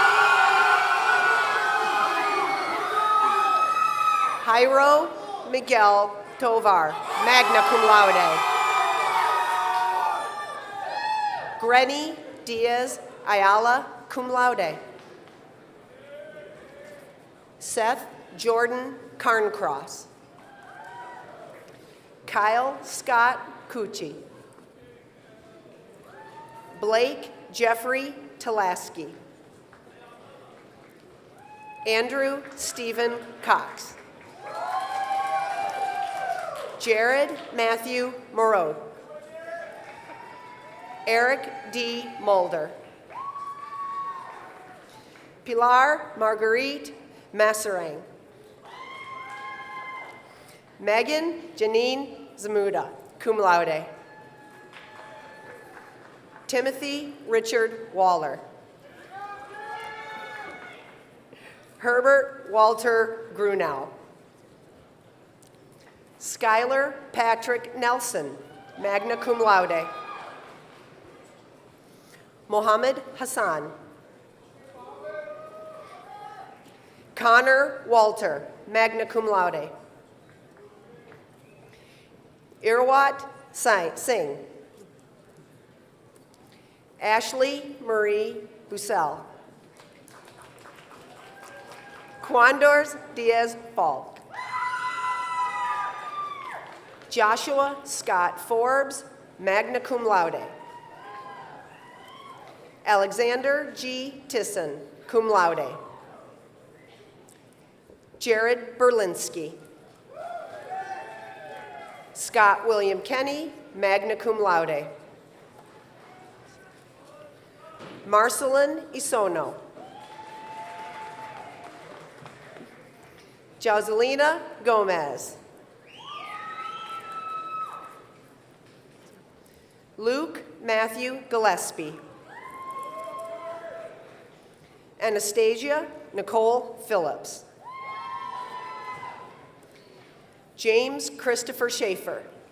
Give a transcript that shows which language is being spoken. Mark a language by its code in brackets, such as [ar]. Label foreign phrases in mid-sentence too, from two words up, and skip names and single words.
[en] Jairo Miguel Tovar, [la] magna cum laude. [en] Grenny Diaz Ayala, [la] cum laude. [en] Seth Jordan Carncross. Kyle Scott Cucci. Blake Jeffrey Talaski. Andrew Stephen Cox. Jared Matthew Moreau. Eric D. Mulder. Pilar Marguerite Masserang. Megan Janine Zamuda, [la] cum laude. [en] Timothy Richard Waller. Herbert Walter Grunau. Skylar Patrick Nelson, [la] magna cum laude. [en] Mohammed Hassan. Connor Walter, [la] magna cum laude. [en] Irwat Singh. Ashley Marie Bussell. Quandors Diaz Falk. Joshua Scott Forbes, [la] magna cum laude. [en] Alexander G. Tisson, [la] cum laude. [en] Jared Berlinski. Scott William Kenny, [la] magna cum laude. [en] Marcelin Isono. Joselina Gomez. Luke Matthew Gillespie. Anastasia Nicole Phillips. James Christopher Schaefer.